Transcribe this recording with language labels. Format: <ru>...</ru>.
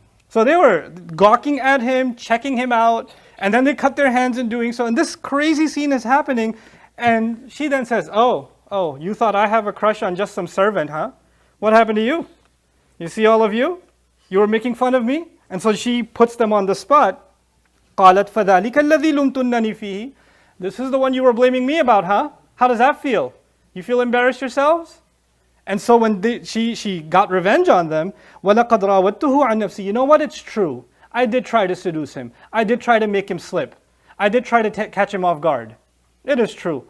<en>So they were gawking at him, checking him out, and then they cut their hands in doing so. And this crazy scene is happening. And she then says, oh, you thought I have a crush on just some servant, huh? What happened to you? You see all of you? You were making fun of me? And so she puts them on the spot.</en> <ar>قالت فذلك الذي لمتنني فيه.</ar> <en>This is the one you were blaming me about, huh? How does that feel? You feel embarrassed yourselves? And so when she got revenge on them,</en> <ar>وَلَقَدْ رَاوَدتُّهُ عَنْ نَفْسِهِ.</ar> <en>You know what? It's true. I did try to seduce him. I did try to make him slip. I did try to catch him off guard. It is true.</en>